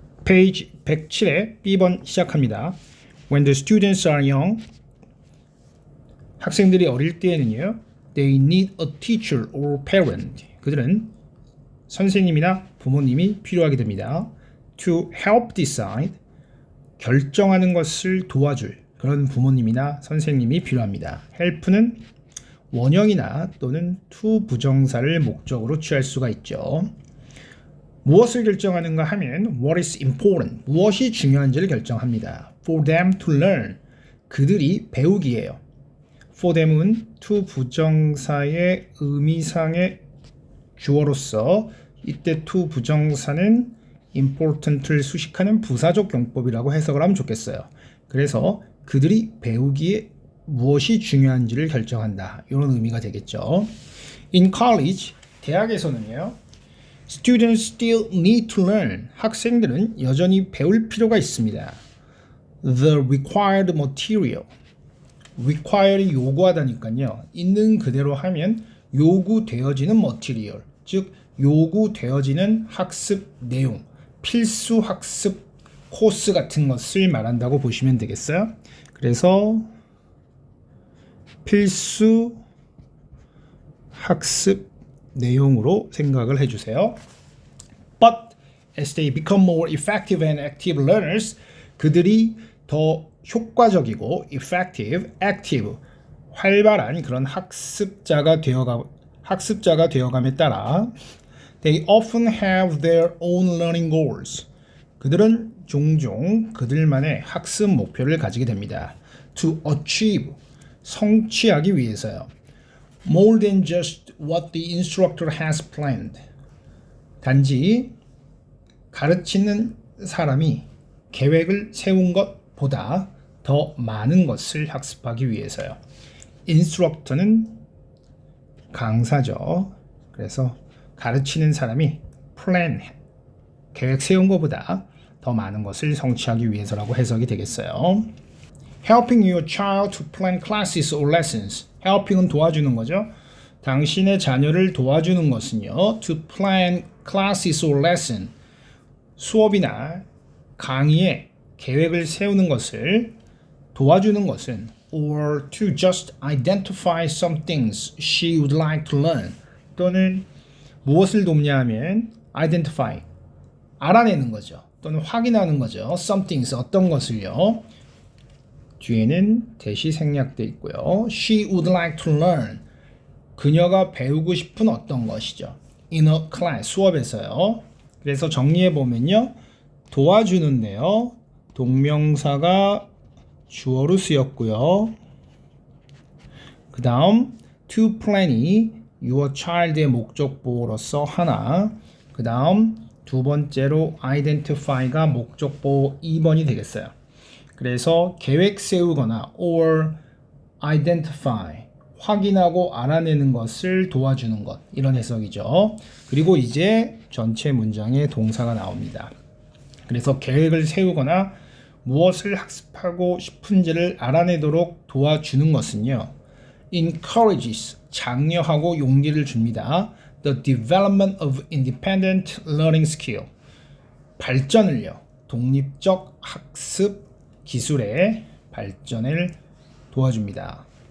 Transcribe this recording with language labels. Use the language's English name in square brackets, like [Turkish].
[Korean] 페이지 107에 B번 시작합니다. [English] When the students are young, [Korean] 학생들이 어릴 때에는요, [English] they need a teacher or parent. [Korean] 그들은 선생님이나 부모님이 필요하게 됩니다. [English] To help decide, [Korean] 결정하는 것을 도와줄 그런 부모님이나 선생님이 필요합니다. help는 원형이나 또는 to 부정사를 목적으로 취할 수가 있죠. 무엇을 결정하는가 하면 [English] what is important, [Korean] 무엇이 중요한지를 결정합니다. [English] For them to learn, [Korean] 그들이 배우기예요. For them은 to 부정사의 의미상의 주어로서 이때 to 부정사는 important를 수식하는 부사적 용법이라고 해석을 하면 좋겠어요. 그래서 그들이 배우기에 무엇이 중요한지를 결정한다. 이런 의미가 되겠죠. [English] In college, [Korean] 대학에서는요. [English] Students still need to learn. [Korean] 학생들은 여전히 배울 필요가 있습니다. [English] The required material. [Korean] require이 요구하다니까요. 있는 그대로 하면 요구되어지는 material, 즉 요구되어지는 학습 내용, 필수 학습 코스 같은 것을 말한다고 보시면 되겠어요. 그래서 필수 학습 내용으로 생각을 해주세요. [English] But as they become more effective and active learners, [Korean] 그들이 더 효과적이고 [English] effective, active, [Korean] 활발한 그런 학습자가 되어감에 따라 [English] they often have their own learning goals. [Korean] 그들은 종종 그들만의 학습 목표를 가지게 됩니다. [English] To achieve, [Korean] 성취하기 위해서요. [English] More than just what the instructor has planned. [Korean] 단지 가르치는 사람이 계획을 세운 것보다 더 많은 것을 학습하기 위해서요. 인스트럭터는 강사죠. 그래서 가르치는 사람이 플랜, 계획 세운 것보다 더 많은 것을 성취하기 위해서라고 해석이 되겠어요. [English] Helping your child to plan classes or lessons. helping은 [Korean] 도와주는 거죠. 당신의 자녀를 도와주는 것은요. [English] To plan classes or lesson. [Korean] 수업이나 강의에 계획을 세우는 것을 도와주는 것은 [English] or to just identify some things she would like to learn. [Korean] 또는 무엇을 돕냐 하면 identify, 알아내는 거죠. 또는 확인하는 거죠. some things, 어떤 것을요. 뒤에는 대시 생략되어 있고요. [English] She would like to learn. [Korean] 그녀가 배우고 싶은 어떤 것이죠. In a class, 수업에서요. 그래서 정리해 보면요. 도와주는데요. 동명사가 주어로 쓰였고요. 그 다음 to plan이 your child의 목적보호로서 하나. 그 다음 두 번째로 identify가 목적보호 2번이 되겠어요. 그래서 계획 세우거나 or identify, 확인하고 알아내는 것을 도와주는 것, 이런 해석이죠. 그리고 이제 전체 문장에 동사가 나옵니다. 그래서 계획을 세우거나 무엇을 학습하고 싶은지를 알아내도록 도와주는 것은요. encourages, 장려하고 용기를 줍니다. [English] The development of independent learning skill. [Korean] 발전을요. 독립적 학습 기술의 발전을 도와줍니다.